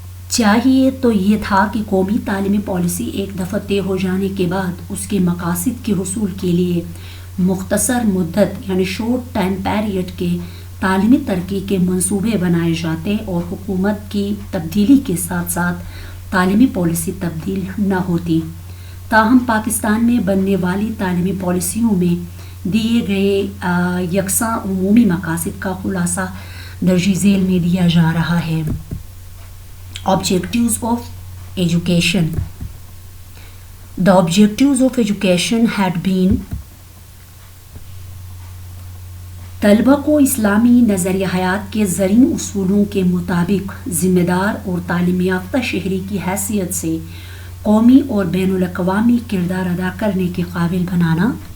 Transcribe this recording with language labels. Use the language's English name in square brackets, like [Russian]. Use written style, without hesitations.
[Urdu] چاہیے تو یہ تھا کہ قومی تعلیمی پالیسی ایک دفعہ طے ہو جانے کے بعد اس کے مقاصد کے حصول کے لیے مختصر مدت یعنی شارٹ ٹائم پیریڈ کے تعلیمی ترقی کے منصوبے بنائے جاتے اور حکومت کی تبدیلی کے ساتھ ساتھ تعلیمی پالیسی تبدیل نہ ہوتی. تاہم پاکستان میں بننے والی تعلیمی پالیسیوں میں دیے گئے یکساں عمومی مقاصد کا خلاصہ درج ذیل میں دیا جا رہا ہے. [English] Objectives of education. The objectives of education had been [Urdu] طلبہ کو اسلامی نظریہ حیات کے زرعی اصولوں کے مطابق ذمہ دار اور تعلیم یافتہ شہری کی حیثیت سے قومی اور بین الاقوامی کردار ادا کرنے کے قابل بنانا.